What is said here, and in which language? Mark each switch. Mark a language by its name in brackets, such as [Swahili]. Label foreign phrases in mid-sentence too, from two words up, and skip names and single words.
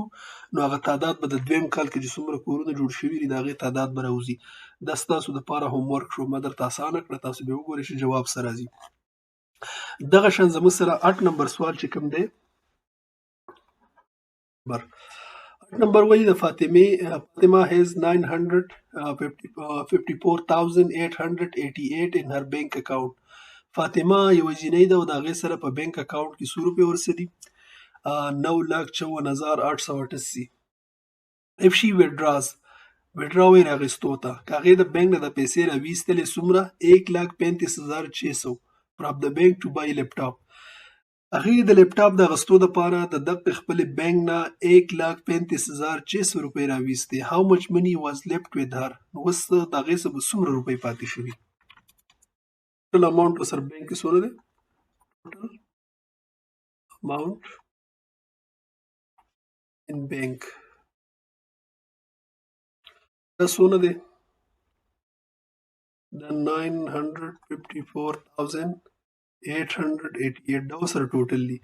[Pashto] نو هغه تعداد به د دویم کال کې چې څومره کورونه جوړ شوي دي د هغې تعداد به راوځي. دا ستاسو دپاره ہوم ورک شو. ما درته اسانه کړه، تاسو به وګورئ چې جواب څه راځي. دغه شان زموږ سره 8 نمبر سوال چې کوم دی 8 نمبر وایي د فاطمه [English] has 954,888 in her bank account. [Pashto] فاطمه یوه جینۍ ده او د هغې سره په [English] bank account [Pashto] کې څو روپۍ ورسه دي 9,54,888. [English] if she withdraws [Pashto] ویډراوی راغستو ته که هغې د بینک نه د پیسې راویستلې څومره 1,35,600 [English] from the bank to buy laptop. [Pashto] هغې د لیپټاپ د اخیستو دپاره د دغه خپلې بینک نه 1,35,600 روپۍ راویستې. [English] how much money was left with her. [Pashto] نو اوس د هغې څخه به څومره روپۍ پاتې شوي. ټول اماونټ ورسره بینک کې څومره دی. [English] total amount in bank [Pashto] دا څونه دی دا 954,888 دا سره ټوټل دی.